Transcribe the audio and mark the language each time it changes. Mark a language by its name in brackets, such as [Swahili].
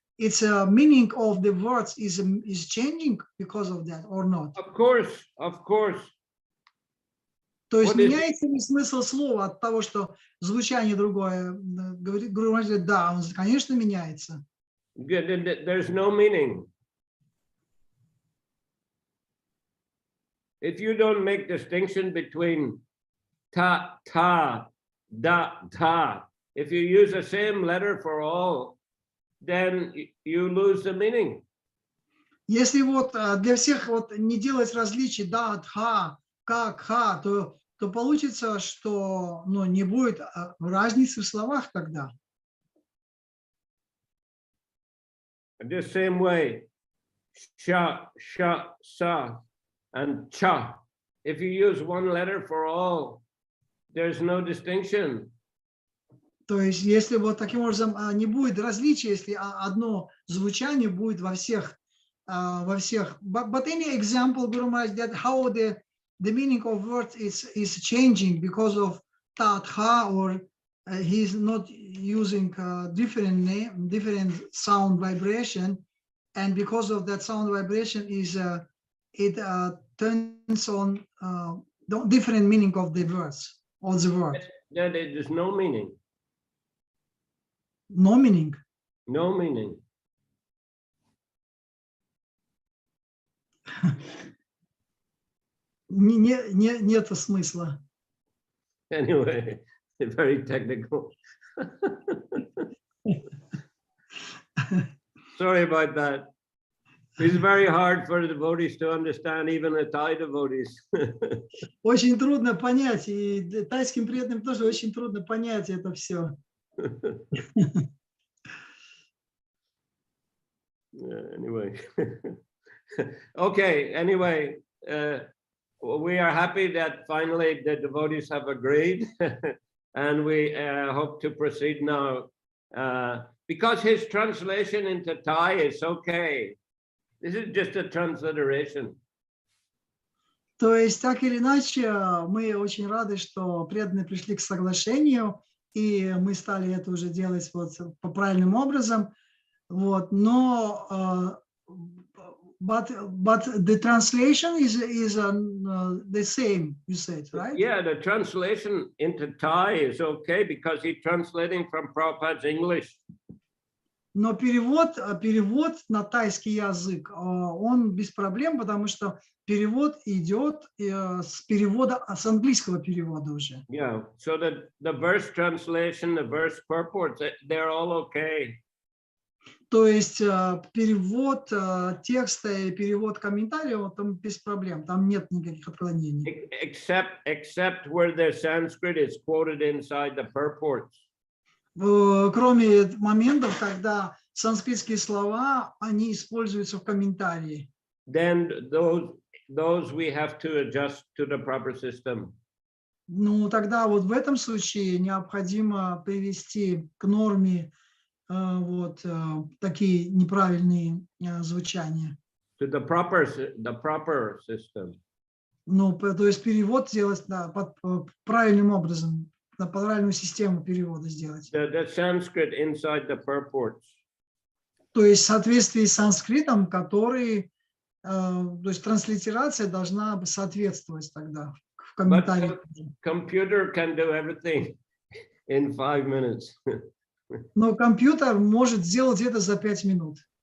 [English] Its meaning of the words is changing because of that or not? Of course. [Russian] То есть меняется ли смысл слова от того, что звучание другое? Говорит Гуру Махарадж, да, он, конечно, меняется. [English] There's no meaning. If you don't make distinction between ta, ta, da, ta, if you use the same letter for all, then you lose the meaning. [Russian] Если вот для всех вот не делать различий да, тха, как, ха, то получится, что не будет разницы в словах тогда. [English] The same way, sha, sa, and cha. If you use one letter for all, there's no distinction. [Russian] То есть, если вот таким образом не будет различия, если одно звучание будет во всех. [English] But any example, Guru Maharaj, that how the meaning of words is changing because of ta, tha, or he's not using different sound vibration, and because of that sound vibration it turns on different meaning of the words or the word. Then there's no meaning. No meaning. No meaning. [Russian] Нет смысла. [English] Anyway, very technical. Sorry about that. It's very hard for the devotees to understand, even the Thai devotees. [Russian] Очень трудно понять, и тайским преданным тоже очень трудно понять это все. [English] Anyway. Okay, anyway, we are happy that finally the devotees have agreed and we hope to proceed now. Because his translation into Thai is okay. This is just a transliteration. [Russian] То есть, так или иначе, мы очень рады, что преданные пришли к соглашению, и мы стали это уже делать вот по правильным образом. Вот, но [English] but the translation is the same, you said, right? Yeah, the translation into Thai is okay because he's translating from Prabhupada's English. [Russian] Но перевод на тайский язык, он без проблем, потому что перевод идет с перевода, с английского перевода уже. [English] Yeah, so the verse translation, the verse purports, they're all okay. [Russian] То есть перевод текста и перевод комментариев, там без проблем, там нет никаких отклонений. [English] Except where the Sanskrit is quoted inside the purports. [Russian] Кроме моментов, когда санскритские слова, они используются в комментарии. [English] Then those we have to adjust to the proper system. [Russian] Ну, тогда вот в этом случае необходимо привести к норме вот такие неправильные звучания. [English] To the proper system. [Russian] Ну, то есть перевод сделать правильным образом, по правильную систему перевода сделать. [English] The Sanskrit inside the purports. [Russian] То есть в соответствии с санскритом, который, то есть транслитерация должна соответствовать тогда в комментариях. [English] Computer can do everything in 5 minutes. [Russian] Но компьютер может сделать это за 5 минут.